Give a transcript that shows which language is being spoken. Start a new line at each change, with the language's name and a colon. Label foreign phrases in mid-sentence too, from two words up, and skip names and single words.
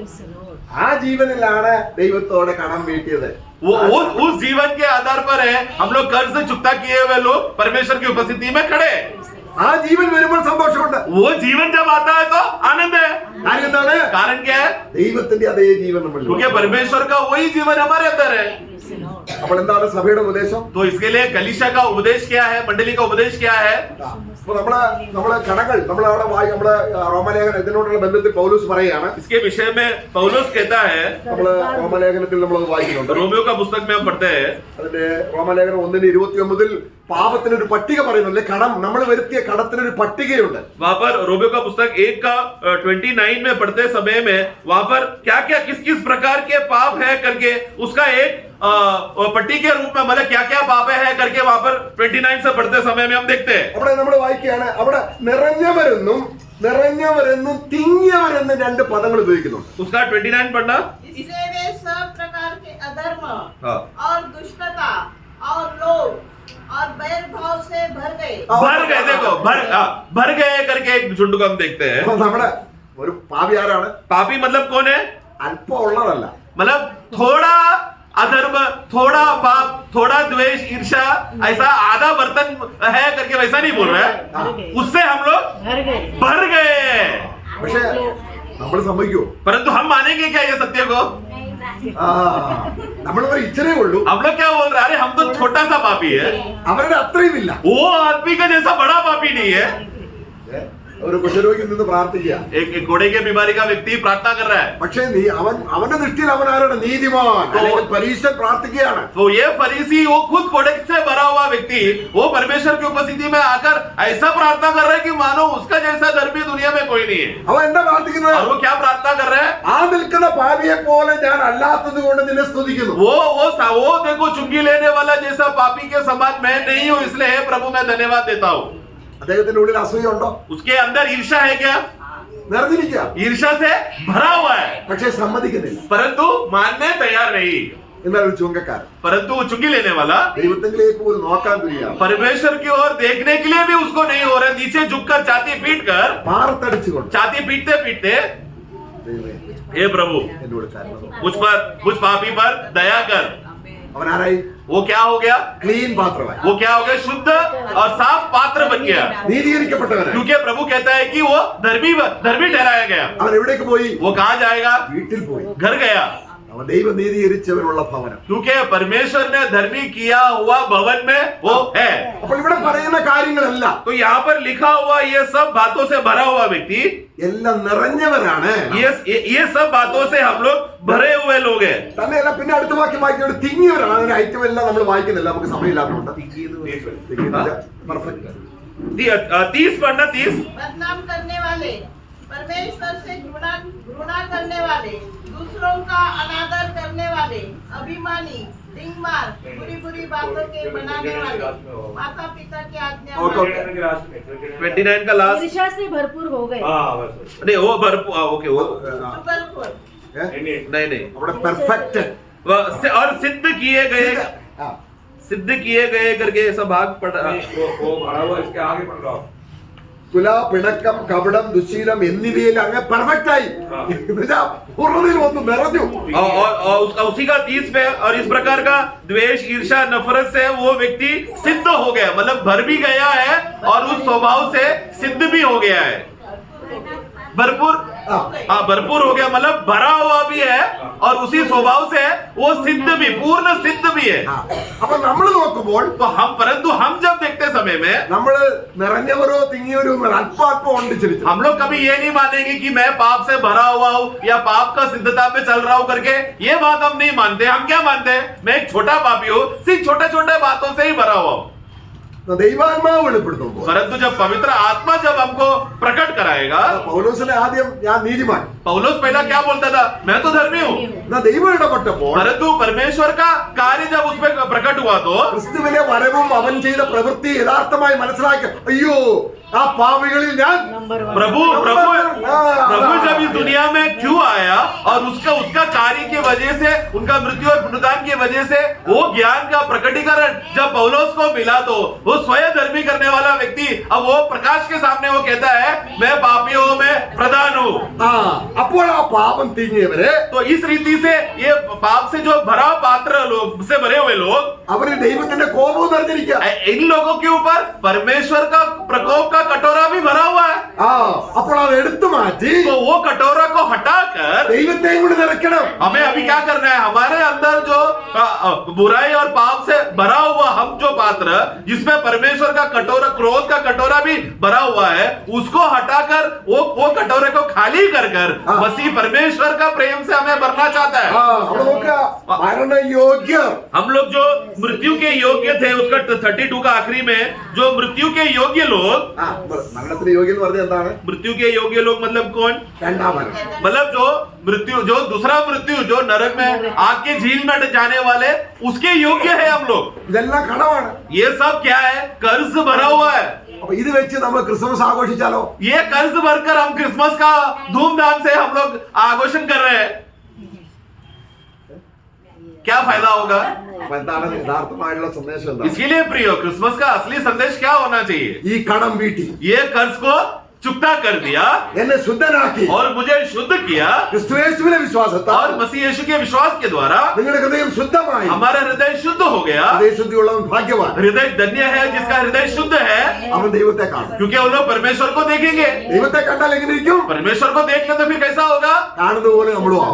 Malayalam: ആ ജീവനിലാണ് ദൈവത്തോടെ കടം വീട്ടിയത്.
Hindi: वो उस जीवन के आधार पर है हम लोग कर्ज चुकता किए हुए लोग परमेश्वर की उपस्थिति में खड़े।
Malayalam: ആ ജീവൻ വരുമ്പോൾ സന്തോഷമുണ്ട്.
Hindi: वो जीवन जब आता है तो आनंद है।
Malayalam: കാര്യം എന്താണ്?
Hindi: कारण क्या है?
Malayalam: ദൈവത്തിന്റെ അതേ ജീവൻ നമ്മൾ.
Hindi: क्योंकि परमेश्वर का वही जीवन हमारे अंदर है।
Malayalam: അപ്പോൾ എന്താണ് സഭയുടെ ഉപദേശം?
Hindi: तो इसके लिए कलीसिया का उपदेश क्या है, मंडली का उपदेश क्या है?
Malayalam: അപ്പൊ നമ്മളെ കടങ്ങൾ നമ്മളെ റോമലേഖനം ഇതിനോടുള്ള ബന്ധത്തിൽ പൗലോസ് പറയുകയാണ്.
Hindi: इसके विषय में पौलुस कहता है,
Malayalam: നമ്മള് റോമലേഖനത്തിൽ നമ്മളത് വായിക്കുന്നുണ്ട്.
Hindi: रोमियो का पुस्तक में हम पढ़ते हैं,
Malayalam: അതിന്റെ റോമലേഖനം 1:29 പാപത്തിനൊരു പട്ടിക പറയുന്നുണ്ട്. കടം, നമ്മൾ വരുത്തിയ കടത്തിനൊരു പട്ടികയുണ്ട്.
Hindi: वहां पर रोमियो का पुस्तक 1 का 29 में पढ़ते समय में वहां पर क्या क्या किस किस प्रकार के पाप है करके उसका एक पट्टी के रूप में, मतलब क्या क्या पाप है करके वहां पर 29 से पढ़ते समय में हम देखते हैं।
Malayalam: അവിടെ നമ്മൾ വായിക്കുകയാണ്, അവിടെ നിറഞ്ഞവരെന്നും തിങ്ങിയവരെന്നും രണ്ട് പദങ്ങൾ ഉപയോഗിക്കുന്നു.
Hindi: उसका 29 पढ़ना। इससे वे सब प्रकार के अधर्म हाँ। और दुष्टता और लोभ और बैर भाव से भर गए। भर गए, देखो भर गए करके एक झुंड को हम देखते हैं।
Malayalam: അപ്പൊ നമ്മുടെ ഒരു പാപി ആരാണ്?
Hindi: पापी मतलब कौन है?
Malayalam: അല്പം ഉള്ളതല്ല,
Hindi: मतलब थोड़ा अधर्म, थोड़ा पाप, थोड़ा द्वेष, ईर्ष्या, ऐसा आधा बर्तन है करके वैसा नहीं बोल रहा है, उससे हम लोग भर गए।
Malayalam: പക്ഷെ നമ്മൾ സമ്മതിക്കുവോ?
Hindi: परंतु हम मानेंगे क्या ये सत्य को?
Malayalam: ആ നമ്മൾ ഒരു ഇച്ചിരേ ഉള്ളൂ,
Hindi: हम लोग क्या बोल रहे हैं? अरे हम तो छोटा सा पापी है,
Malayalam: അവരുടെ അത്രയും ഇല്ല.
Hindi: वो आदमी का जैसा बड़ा पापी नहीं है.
Malayalam: ഒരു കുഷ്ഠരോഗി നിന്ന് പ്രാർത്ഥിക്കുക.
Hindi: एक घोड़े के बीमारी का व्यक्ति प्रार्थना कर रहा है,
Malayalam: പക്ഷേ നീ അവന്റെ ദൃഷ്ടിയിൽ അവൻ ആരാണ്? നീതിമാൻ അല്ലെങ്കിൽ പരീശൻ പ്രാർത്ഥിക്കുകയാണ്.
Hindi: तो ये फरीसी वो खुद घोड़े से भरा हुआ व्यक्ति वो परमेश्वर की उपस्थिति में आकर ऐसा प्रार्थना कर रहा है कि मानो उसका जैसा धर्मी दुनिया में कोई नहीं है.
Malayalam: അവൻ എന്താ പ്രാർത്ഥിക്കുന്നത്?
Hindi: और वो क्या प्रार्थना कर रहा है?
Malayalam: ആ നിൽക്കുന്ന പാപിയെ പോലെ ഞാൻ അല്ലാത്തത് കൊണ്ട് നിന്നെ സ്തുതിക്കുന്നു.
Hindi: वो देखो चुंगी लेने वाला जैसा पापी के समान मैं नहीं हूँ, इसलिए हे प्रभु मैं धन्यवाद देता हूँ.
Malayalam: അദ്ദേഹത്തിന്റെ ഉള്ളിൽ അസൂയുണ്ടോ?
Hindi: उसके अंदर ईर्ष्या है क्या?
Malayalam: നിറഞ്ഞിരിക്കുക,
Hindi: ईर्ष्या से भरा हुआ है,
Malayalam: പക്ഷേ സമ്മതിക്കുന്നില്ല.
Hindi: परंतु मानने तैयार नहीं.
Malayalam: എന്നാൽ ഒരു ചുങ്കക്കാരൻ
Hindi: परंतु चुंगी लेने वाला
Malayalam: ദൈവത്തിലേക്ക് പോലും നോക്കാൻ തുനിയാണ്.
Hindi: परमेश्वर की ओर देखने के लिए भी उसको नहीं हो रहा, नीचे झुककर छाती पीट कर
Malayalam: പാറത്തടിച്ചുകൊണ്ട്
Hindi: छाती पीटते पीटते
Malayalam: ദൈവമേ
Hindi: हे प्रभु
Malayalam: എന്നോട് കരുണ.
Hindi: मुझ पापी पर दया कर.
Malayalam: അവൻ ആരായി?
Hindi: वो क्या हो गया?
Malayalam: ക്ലീൻ പാത്രമായി,
Hindi: वो क्या हो गया? शुद्ध और साफ पात्र बन गया,
Malayalam: നീതീകരിക്കപ്പെട്ടവനായി.
Hindi: क्योंकि प्रभु कहता है कि वो धर्मी ठहराया गया.
Malayalam: അവൻ എവിടേക്ക് പോയി?
Hindi: वो कहाँ जाएगा?
Malayalam: വീട്ടിൽ പോയി.
Hindi: घर गया,
Malayalam: അവൻ ദൈവം നീതീകരിച്ചവനുള്ള ഭവനം.
Hindi: क्योंकि परमेश्वर ने धर्मी किया हुआ भवन में वो है.
Malayalam: അപ്പോൾ ഇവിടെ പറയുന്ന കാര്യങ്ങളല്ല
Hindi: तो यहाँ पर लिखा हुआ ये सब बातों से भरा हुआ व्यक्ति,
Malayalam: എല്ലാം നിറഞ്ഞവരാണ്.
Hindi: ये सब बातों से हम लोग भरे हुए लोग हैं.
Malayalam: തന്നെയല്ല, പിന്നെ അടുത്ത വാക്യം വായിക്കുന്നത് തിങ്ങിയവരാണ്. അതിന്റെ ഐറ്റം എല്ലാം നമ്മൾ വായിക്കുന്നില്ല, നമുക്ക് സമയമില്ലാത്തതുകൊണ്ട്. പെർഫെക്റ്റ്.
Hindi: 30 पढ़ना 30. बदनाम करने वाले, परमेश्वर से घृणा करने वाले, दूसरों का अनादर करने वाले, अभिमानी, डिंगमार, बुरी बुरी बातों के बनाने वाले, माता पिता की आज्ञा ओके, मानने, 29 का लास्ट. ईर्ष्या से भरपूर हो गए, नहीं वो भरपूर, ओके वो चुगलखोर, नहीं
Malayalam: അവിടെ പെർഫെക്റ്റ്.
Hindi: और सिद्ध किए गए करके ऐसा भाग पढ़. इसके आगे पढ़ रहा हूँ.
Malayalam: കുല, പിണക്കം, കപടം, ദുശീലം എന്നിവയിൽ അങ്ങ് പെർഫെക്റ്റ് ആയി. പൂർണ്ണതയിൽ വന്നു നിറഞ്ഞു.
Hindi: और उसी का 30 पे, और इस प्रकार का द्वेष, ईर्ष्या, नफरत से वो व्यक्ति सिद्ध हो गया, मतलब भर भी गया है और उस स्वभाव से सिद्ध भी हो गया है. भरपूर, हाँ भरपूर हो गया, मतलब भरा हुआ भी है और उसी स्वभाव से वो सिद्ध भी, पूर्ण सिद्ध भी है.
Malayalam: അപ്പൊ നമ്മൾ നോക്കുമ്പോൾ
Hindi: तो परंतु हम जब देखते समय में
Malayalam: നമ്മള് നിറഞ്ഞവരോ തിങ്ങിയവരോ ഒന്നും അല്പാൽപ്പം ഉണ്ട് ചിരിച്ചു.
Hindi: हम लोग कभी ये नहीं मानेंगे कि मैं पाप से भरा हुआ हूँ या पाप का सिद्धता में चल रहा हूँ करके. ये बात हम नहीं मानते. हम क्या मानते हैं? मैं एक छोटा पापी हूँ, सिर्फ छोटे छोटे बातों से ही भरा हुआ हूँ.
Malayalam: ദൈവാത്മാവ് വെളിപ്പെടുത്തുമ്പോൾ
Hindi: परंतु जब पवित्र आत्मा जब हमको प्रकट कराएगा,
Malayalam: പൗലോസിനെ ആദ്യം ഞാൻ നീതിമാൻ,
Hindi: पौलुस पहला क्या बोलता था? मैं तो धर्मी हूँ.
Malayalam: എന്നാ ദൈവം ഇടപെട്ടപ്പോൾ
Hindi: परंतु परमेश्वर का कार्य जब उसमें प्रकट हुआ तो
Malayalam: ക്രിസ്തുവിലെ വരവും അവൻ ചെയ്ത പ്രവൃത്തി യഥാർത്ഥമായി മനസ്സിലാക്കി, അയ്യോ ആ പാപികളിൽ ഞാൻ
Hindi: प्रभु जब इस दुनिया में क्यों आया और उसका कार्य की वजह से, उनका मृत्यु और पुनरुत्थान की वजह से वो ज्ञान का प्रकटीकरण जब पौलुस को मिला तो वो स्वयं धर्मी करने वाला व्यक्ति अब वो प्रकाश के सामने वो कहता है मैं पापियों में प्रधान हूँ.
Malayalam: അപ്പോൾ ആ പാപം തിങ്ങിയവരെ
Hindi: तो इस रीति से ये पाप से जो भरा पात्र लोग से भरे हुए लोग,
Malayalam: അവര് ദൈവത്തിന്റെ കോപവും നിറഞ്ഞിരിക്കുക.
Hindi: इन लोगों के ऊपर परमेश्वर का प्रकोप का कटोरा भी भरा हुआ है.
Malayalam: അപ്പോൾ അത് എടുത്തു മാറ്റി
Hindi: तो वो कटोरा को हटाकर
Malayalam: ദൈവത്തെയും കൂടി നിറയ്ക്കണം.
Hindi: हमें अभी क्या करना है? हमारे अंदर जो बुराई और पाप से भरा हुआ हम जो पात्र जिसमें परमेश्वर का कटोरा, क्रोध का कटोरा भी भरा हुआ है, उसको हटाकर वो कटोरे को खाली कर मसीह परमेश्वर का प्रेम से हमें भरना चाहता है.
Malayalam: അവിടെ നോക്കുക, മരണയോഗ്യർ.
Hindi: हम लोग जो मृत्यु के योग्य थे, उसका 32 का आखिरी में जो मृत्यु के योग्य लोग,
Malayalam: മരണത്തിന് യോഗ്യം എന്ന് പറഞ്ഞാൽ എന്താണ്?
Hindi: मृत्यु के योग्य लोग मतलब कौन?
Malayalam: രണ്ടാം മരണം.
Hindi: मतलब जो दूसरा मृत्यु, जो नरक में आग के झील में जाने वाले, उसके योग्य है हम लोग.
Malayalam: ഇതെല്ലാം കടമാണ്.
Hindi: ये सब क्या है? कर्ज भरा हुआ है.
Malayalam: അപ്പൊ ഇത് വെച്ച് നമ്മൾ ക്രിസ്മസ് ആഘോഷിച്ചാലോ?
Hindi: ये कर्ज भरकर हम क्रिसमस का धूमधाम से हम लोग आघोषण कर रहे हैं, क्या फायदा होगा?
Malayalam: അപ്പൊ എന്താണ് യഥാർത്ഥമായിട്ടുള്ള സന്ദേശം? എന്താ?
Hindi: इसके लिए प्रियो, क्रिसमस का असली संदेश क्या होना चाहिए?
Malayalam: ഈ കടം വീട്ടി
Hindi: ये कर्ज को चुकता कर दिया
Malayalam: എന്നെ ശുദ്ധനാക്കി.
Hindi: और मुझे शुद्ध किया
Malayalam: ക്രിസ്തുയേശുവിലെ വിശ്വാസത്താൽ
Hindi: और मसीह यीशु के विश्वास के द्वारा
Malayalam: നിങ്ങളുടെ ഹൃദയം ശുദ്ധമായി.
Hindi: हमारा हृदय शुद्ध हो गया।
Malayalam: ഹൃദയശുദ്ധിയുള്ളവൻ ഭാഗ്യവാൻ.
Hindi: हृदय धन्य है जिसका हृदय शुद्ध है,
Malayalam: അവൻ ദൈവത്തെ കാണും.
Hindi: क्योंकि वो लोग परमेश्वर को देखेंगे।
Malayalam: ദൈവത്തെ കണ്ടാൽ എങ്ങനെ ഇരിക്കും?
Hindi: परमेश्वर को देख ले तो फिर कैसा होगा?
Malayalam: കാണുന്നത് പോലെ നമ്മളും ആവും.